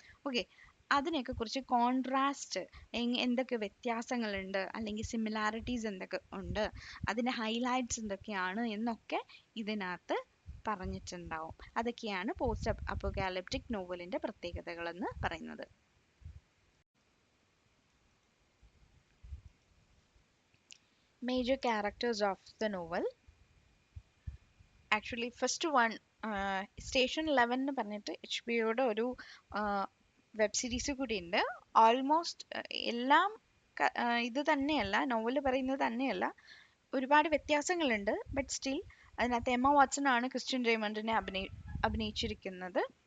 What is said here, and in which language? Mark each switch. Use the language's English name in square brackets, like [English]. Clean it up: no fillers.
[Malayalam] Okay, അതിനെയൊക്കെ കുറിച്ച് contrast, എന്തൊക്കെ വ്യത്യാസങ്ങളുണ്ട് അല്ലെങ്കിൽ സിമിലാരിറ്റീസ് എന്തൊക്കെ ഉണ്ട്, അതിന്റെ ഹൈലൈറ്റ്സ് എന്തൊക്കെയാണ് എന്നൊക്കെ ഇതിനകത്ത് പറഞ്ഞിട്ടുണ്ടാവും. അതൊക്കെയാണ് പോസ്റ്റ് അപ്പോകാലിപ്റ്റിക് നോവലിന്റെ പ്രത്യേകതകൾ എന്ന് പറയുന്നത്. [English] Major characters of the novel. Actually, first one, [Malayalam] station 11 എന്ന് പറഞ്ഞിട്ട് HBO-യുടെ ഒരു വെബ് സീരീസ് കൂടി ഉണ്ട്. ഓൾമോസ്റ്റ് എല്ലാം ഇത് തന്നെയല്ല, നോവൽ പറയുന്നത് തന്നെയല്ല, ഒരുപാട് വ്യത്യാസങ്ങളുണ്ട്. ബട്ട് സ്റ്റിൽ അതിനകത്ത് എമ്മ വാട്സൺ ആണ് ക്രിസ്ത്യൻ റെയ്മണ്ടിനെ അഭിനയിച്ചിരിക്കുന്നത്.